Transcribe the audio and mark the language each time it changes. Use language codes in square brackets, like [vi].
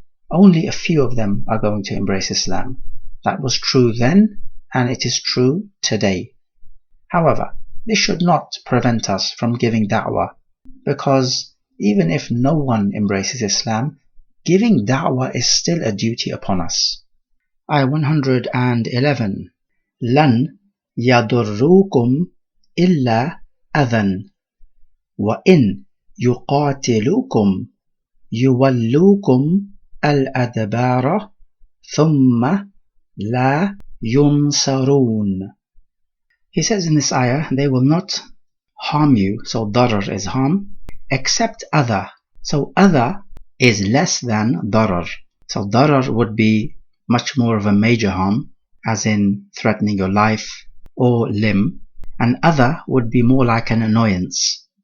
[en] Only a few of them are going to embrace Islam. That was true then, and it is true today. However, this should not prevent us from giving da'wah, because even if no one embraces Islam, giving da'wah is still a duty upon us. Ayah 111. [ar] لن يضروكم إلا أذى وإن يقاتلوكم يولوكم الأدبار ثم لا ينصرون. [en] He says in this ayah, they will not harm you, so darar is harm, except adha. So adha is less than darar. So darar would be much more of a major harm, as in threatening your life or limb, and adha would be more like an annoyance.